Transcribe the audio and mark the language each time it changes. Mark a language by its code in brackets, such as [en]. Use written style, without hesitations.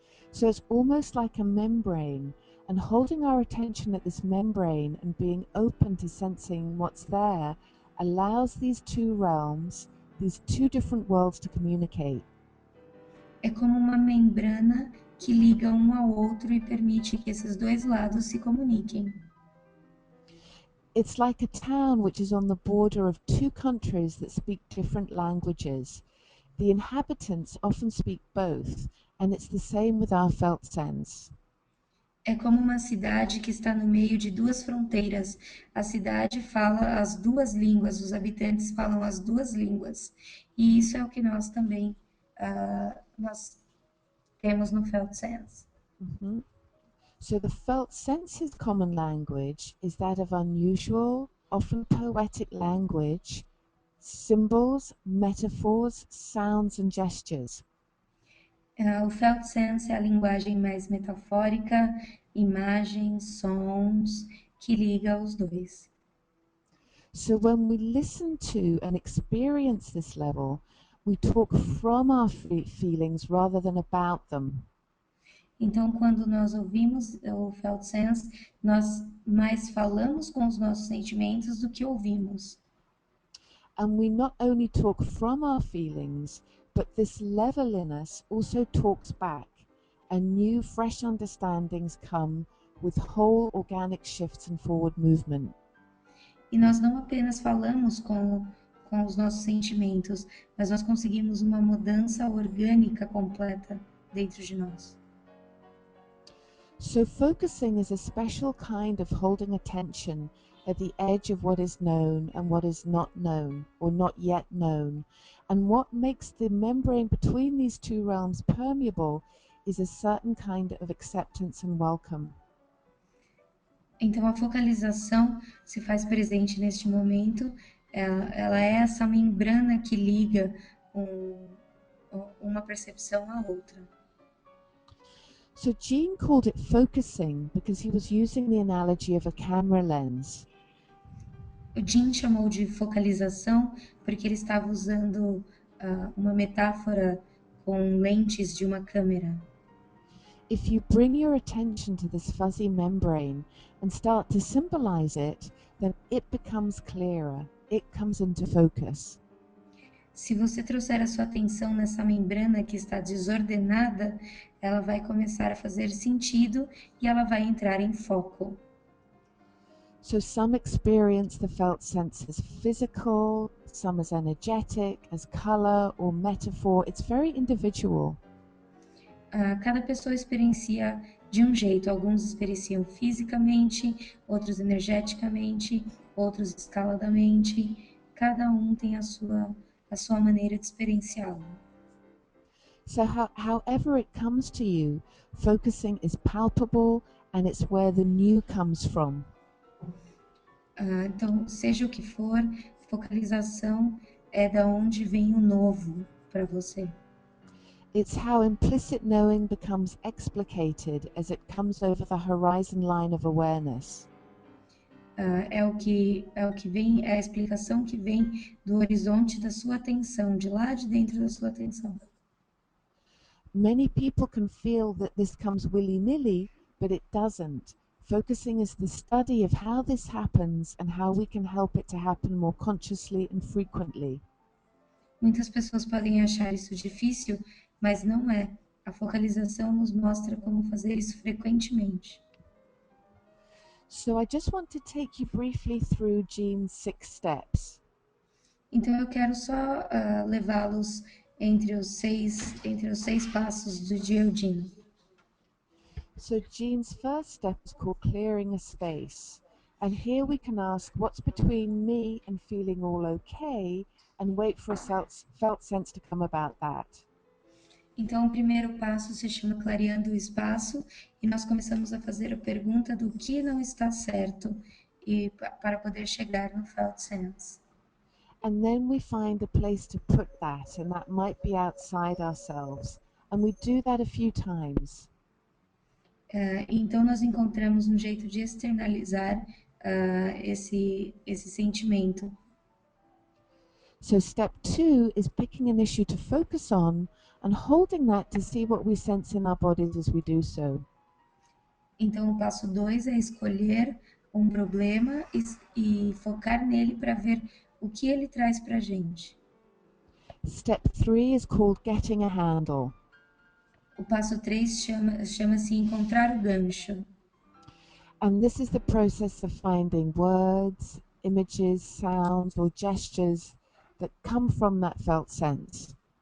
[en] So it's almost like a membrane, and holding our attention at this membrane and being open to sensing what's there allows these two realms, these two different worlds, to communicate. [pt] É como uma membrana que liga um ao outro e permite que esses dois lados se comuniquem. [en] It's like a town which is on the border of two countries that speak different languages. The inhabitants often speak both, and it's the same with our felt sense. [pt] É como uma cidade que está no meio de duas fronteiras. A cidade fala as duas línguas, os habitantes falam as duas línguas. E isso é o que nós também nós temos no Felt Sense. Mm-hmm. [en] So the felt senses common language is that of unusual, often poetic language, symbols, metaphors, sounds and gestures. [pt] O Felt Sense é a linguagem mais metafórica, imagens, sons, que liga os dois. [en] So when we listen to and experience this level, we talk from our feelings rather than about them. [pt] Então, quando nós ouvimos o Felt Sense, nós mais falamos com os nossos sentimentos do que ouvimos. [en] And we not only talk from our feelings, but this level in us also talks back, and new, fresh understandings come with whole organic shifts and forward movement. [pt] E nós não apenas falamos com os nossos sentimentos, mas nós conseguimos uma mudança orgânica completa dentro de nós. [en] So focusing is a special kind of holding attention at the edge of what is known and what is not known or not yet known. And what makes the membrane between these two realms permeable is a certain kind of acceptance and welcome. [pt] Então a focalização se faz presente neste momento, ela é essa membrana que liga uma percepção à outra. [en] So Jean called it focusing because he was using the analogy of a camera lens. [pt] O Jean chamou de focalização porque ele estava usando uma metáfora com lentes de uma câmera. [en] If you bring your attention to this fuzzy membrane and start to symbolize it, then it becomes clearer. It comes into focus. [pt] Se você trouxer a sua atenção nessa membrana que está desordenada, ela vai começar a fazer sentido e ela vai entrar em foco. [en] So some experience the felt sense as physical, some as energetic, as color or metaphor. It's very individual. [pt] Cada pessoa experiencia de um jeito. Alguns experienciam fisicamente, outros energeticamente, outros escaladamente. Cada um tem a sua maneira de experienciá-lo. [en] So however it comes to you, focusing is palpable and it's where the new comes from. [pt] Então, seja o que for, focalização é da onde vem o novo para você. [en] It's how implicit knowing becomes explicated as it comes over the horizon line of awareness. [pt] É o que vem, é a explicação que vem do horizonte da sua atenção, de lá de dentro da sua atenção. [en] Many people can feel that this comes willy-nilly, but it doesn't. Focusing is the study of how this happens and how we can help it to happen more consciously and frequently. [pt] Muitas pessoas podem achar isso difícil, mas não é. A focalização nos mostra como fazer isso frequentemente. [en] So I just want to take you briefly through Jean's 6 steps. [pt] Então eu quero só levá-los entre os seis passos do Jean. [en] So Jean's first step is called clearing a space. And here we can ask what's between me and feeling all okay and wait for a felt sense to come about that. [pt] Então, o primeiro passo se chama clareando o espaço e nós começamos a fazer a pergunta do que não está certo e para poder chegar no felt sense. [en] And then we find a place to put that, and that might be outside ourselves. And we do that a few times. [pt] Então, nós encontramos um jeito de externalizar esse sentimento. [en] So step 2 is picking an issue to focus on and holding that to see what we sense in our bodies as we do so. [pt] Então, o passo 2 é escolher um problema e focar nele para ver o que ele traz para a gente. [en] Step 3 is called getting a handle. [pt] O passo 3 chama-se encontrar o gancho. [en] And this is the process of finding words, images, sounds, or gestures that come from that felt sense.